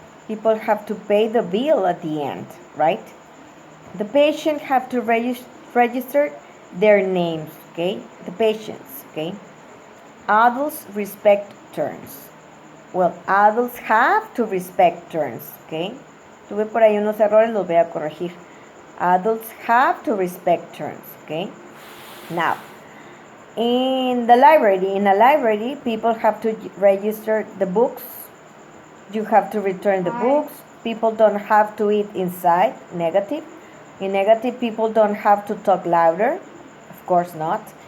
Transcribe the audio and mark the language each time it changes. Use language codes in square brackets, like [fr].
[en] People have to pay the bill at the end, right? The patient have to register their names, okay? The patients, okay? Adults respect turns. Well, adults have to respect turns, okay? [es] Tuve por ahí unos errores, los voy a corregir. [en] Adults have to respect turns, okay? Now, in a library, people have to register the books. You have to return the books. People don't have to eat inside, negative. In negative, people don't have to talk louder. Of course not.